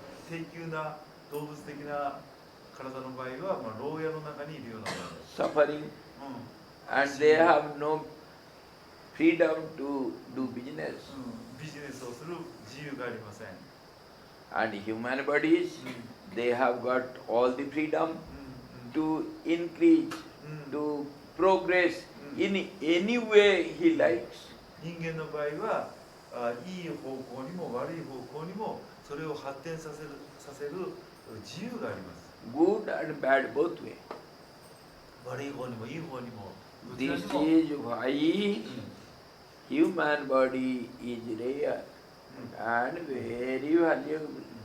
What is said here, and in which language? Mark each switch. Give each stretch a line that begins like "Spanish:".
Japanese: 低級な動物的な体の場合は、牢屋の中にいるようなものです。
English: Suffering. And they have no freedom to do business.
Japanese: ビジネスをする自由がありません。
English: And human bodies, they have got all the freedom to increase, to progress in any way he likes.
Japanese: 人間の場合はいい方向にも悪い方向にもそれを発展させる自由があります。
English: Good and bad both way.
Japanese: 悪い方にもいい方にも。
English: This is why human body is rare and very valuable.